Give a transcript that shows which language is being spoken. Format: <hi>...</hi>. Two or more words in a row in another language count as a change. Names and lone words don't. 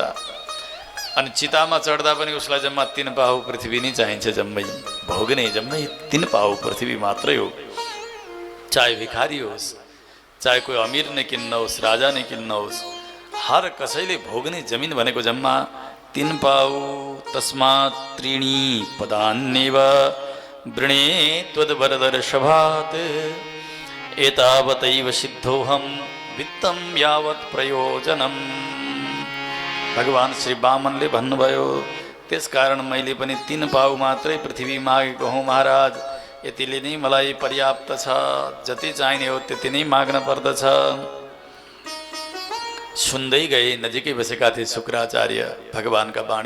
<ne>अनि चितामा चढ्दा पनि उसलाई जम्मा 3 पाउ पृथ्वी नै चाहिन्छ, जम्मै भोग्ने जम्मै 3 पाउ पृथ्वी मात्रै हो। चाहे भिखारी होस्, चाहे कोही अमीर नै किन्न होस्, राजा नै किन्न होस्, हर कसैले भोग्ने जमिन भनेको जम्मा 3 पाउ।</ne> <sa>तस्मात् 3 पदान्येव वृणे त्वद्वरदर्शभात् एतावतैव सिद्धोऽहं वित्तं यावत् प्रयोजनम्।</sa> <ne>भगवान श्री वामनले भन्नुभयो, त्यसकारण मैले पनि 3 पाउ मात्रै पृथ्वी मागेको हुँ महाराज। यतिले नै मलाई पर्याप्त छ, जति चाहिने हो त्यति नै माग्न पर्दछ। सुन्दै गए, नजिकै बसेका थिए शुक्राचार्य भगवानका वाणी।</ne>